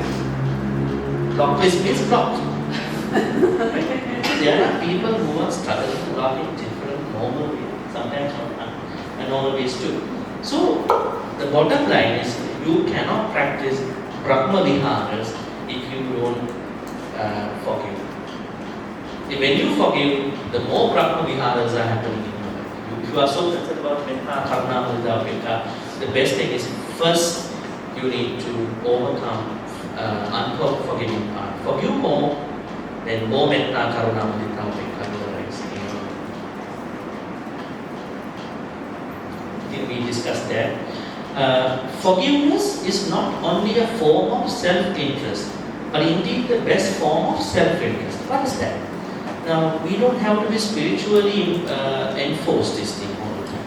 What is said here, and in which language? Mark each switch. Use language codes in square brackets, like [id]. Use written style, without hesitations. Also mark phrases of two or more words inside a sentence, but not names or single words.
[en] Block list means blocked. There are people who are struggling to block in different normal ways, sometimes abnormal ways too. So the bottom line is you cannot practice [pi] Brahma Viharas [en] if you don't forgive. When you forgive, the more [pi] Brahma Viharas [en] are happening in your life. If you are so concerned about [pi] metta, karuna, mudita, upekha, [en] the best thing is first you need to overcome unforgiving part. Forgive more, then more [pi] metta, karuna, mudita, upekha [en] will discussed that. Forgiveness is not only a form of self-interest, but indeed the best form of self-interest. What is that? Now, we don't have to be spiritually enforced this thing all the time.